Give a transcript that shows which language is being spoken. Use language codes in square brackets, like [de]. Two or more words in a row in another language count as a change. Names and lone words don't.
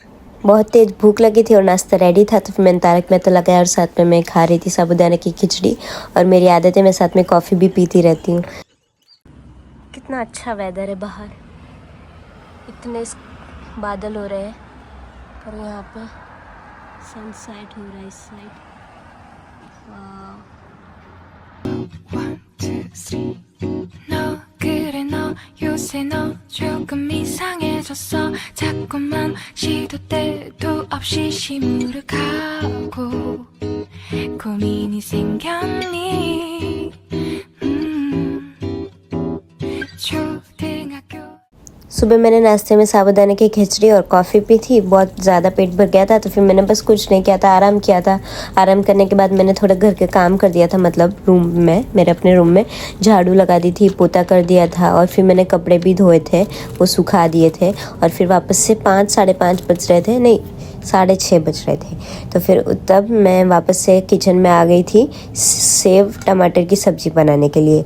[hi] बहुत तेज़ भूख लगी थी और नाश्ता रेडी था, तो फिर मैंने तारक मेहता लगाया और साथ में मैं खा रही थी साबूदाना की खिचड़ी। और मेरी आदत है मैं साथ में कॉफ़ी भी पीती रहती हूँ। कितना अच्छा वेदर है बाहर, इतने बादल हो रहे हैं, और यहाँ पे सनसेट हो रहा है इस साइड। [en] One, two, three. [ko] 너 그래 너 요새 너 조금 이상해졌어. 자꾸만 시도 때도 없이 시무룩하고 고민이 생겼니? 초등학교 [hi] सुबह मैंने नाश्ते में साबूदाना की खिचड़ी और कॉफ़ी पी थी। बहुत ज़्यादा पेट भर गया था, तो फिर मैंने बस कुछ नहीं किया था, आराम किया था। आराम करने के बाद मैंने थोड़ा घर के काम कर दिया था, मतलब रूम में, मेरे अपने रूम में झाड़ू लगा दी थी, पोता कर दिया था। और फिर मैंने कपड़े भी धोए थे, वो सुखा दिए थे। और फिर वापस से 5-5:30 बज रहे थे, नहीं 6:30 बज रहे थे, तो फिर तब मैं वापस से किचन में आ गई थी सेव टमाटर की सब्ज़ी बनाने के लिए।